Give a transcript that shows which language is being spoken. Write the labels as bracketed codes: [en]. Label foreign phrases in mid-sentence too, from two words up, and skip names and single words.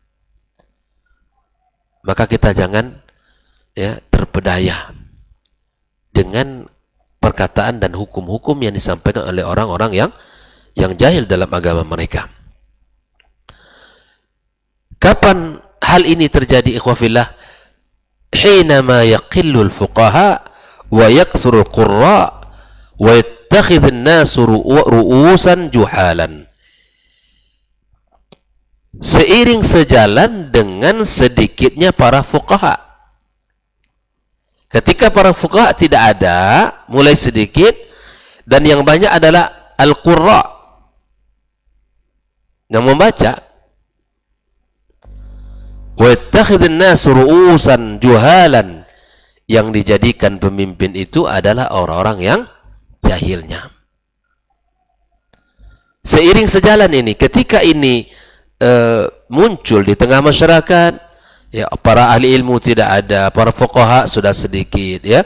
[id] Maka kita jangan terpedaya dengan perkataan dan hukum-hukum yang disampaikan oleh orang-orang yang jahil dalam agama mereka. Kapan hal ini terjadi, ikhwafillah? [ar] حينما يقل الفقهاء ويكثر القراء ويتخذ الناس رؤوسا جهالا. [id] Seiring sejalan dengan sedikitnya para fuqaha. Ketika para fuqaha tidak ada, mulai sedikit, dan yang banyak adalah al-qurra, yang membaca. [ar] ويتخذ الناس رؤوسا جهالا, [id] yang dijadikan pemimpin itu adalah orang-orang yang jahilnya. Seiring sejalan ini, ketika ini muncul di tengah masyarakat, ya, para ahli ilmu tidak ada, para fuqaha sudah sedikit, ya.